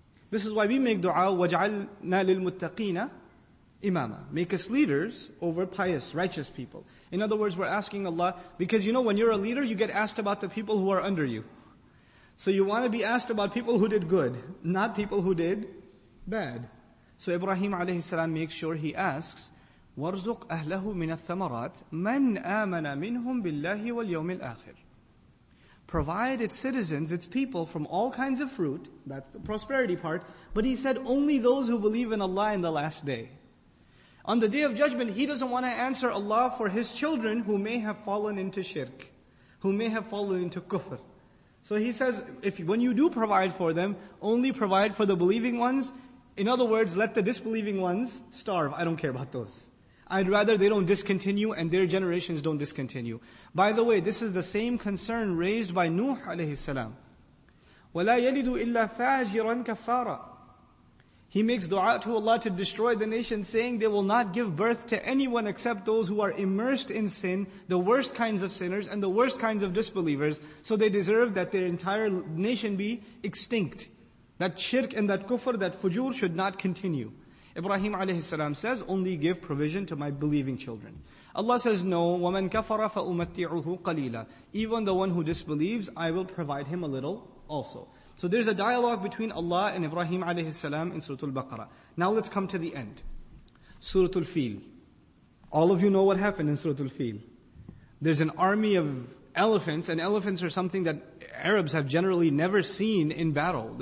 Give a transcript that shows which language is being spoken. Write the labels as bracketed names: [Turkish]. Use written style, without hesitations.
[English] This is why we make dua, [Arabic] وَجْعَلْنَا لِلْمُتَّقِينَ imama. [English] Make us leaders over pious, righteous people. In other words, we're asking Allah, because you know when you're a leader, you get asked about the people who are under you. So you want to be asked about people who did good, not people who did bad. So Ibrahim alayhi salam makes sure he asks, [Arabic] وَارْزُقْ أَهْلَهُ مِنَ الثَّمَرَاتِ مَنْ آمَنَ مِنْهُمْ بِاللَّهِ وَالْيَوْمِ الْآخِرِ. [English] Provide its citizens, its people, from all kinds of fruit. That's the prosperity part. But he said only those who believe in Allah in the last day. On the day of judgment, he doesn't want to answer Allah for his children who may have fallen into shirk, who may have fallen into kufr. So he says, when you do provide for them, only provide for the believing ones. In other words, let the disbelieving ones starve. I don't care about those. I'd rather they don't discontinue and their generations don't discontinue. By the way, this is the same concern raised by Nuh alayhi salam. [Arabic] وَلَا يَلِدُ إِلَّا فَاجِرًا كَفَّارًا. [English] He makes dua to Allah to destroy the nation, saying they will not give birth to anyone except those who are immersed in sin, the worst kinds of sinners and the worst kinds of disbelievers. So they deserve that their entire nation be extinct. That shirk and that kufr, that fujur should not continue. Ibrahim alayhi salam says, only give provision to my believing children. Allah says, no, [Arabic] وَمَنْ كَفَرَ فَأُمَتِّعُهُ قَلِيلًا. [English] Even the one who disbelieves, I will provide him a little also. So there's a dialogue between Allah and Ibrahim alayhi salam in Surah Al-Baqarah. Now let's come to the end. Surah Al-FIIL. All of you know what happened in Surah Al-FIIL. There's an army of elephants, and elephants are something that Arabs have generally never seen in battle.